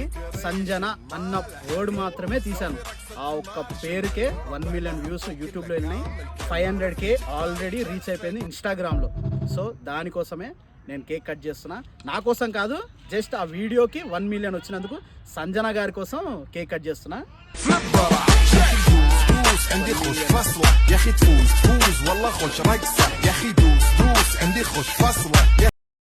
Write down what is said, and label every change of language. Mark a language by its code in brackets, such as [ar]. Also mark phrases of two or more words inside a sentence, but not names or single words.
[te] సంజన అన్న వర్డ్ మాత్రమే తీశాను, ఆ ఒక్క పేరుకే 1 million వ్యూస్ యూట్యూబ్లో వెళ్ళినాయి. 500K [en] already reach [te] అయిపోయింది ఇన్స్టాగ్రామ్లో. సో దానికోసమే నేను [en] cake cut [te] చేస్తున్నా. నా కోసం కాదు, జస్ట్ ఆ వీడియోకి 1 million వచ్చినందుకు సంజన గారి కోసం [en] cake cut [te] చేస్తున్నా. [ar] عندي خوش فصلة يا اخي تفوز والله خوش رقصة يا اخي دوس عندي خوش فصلة.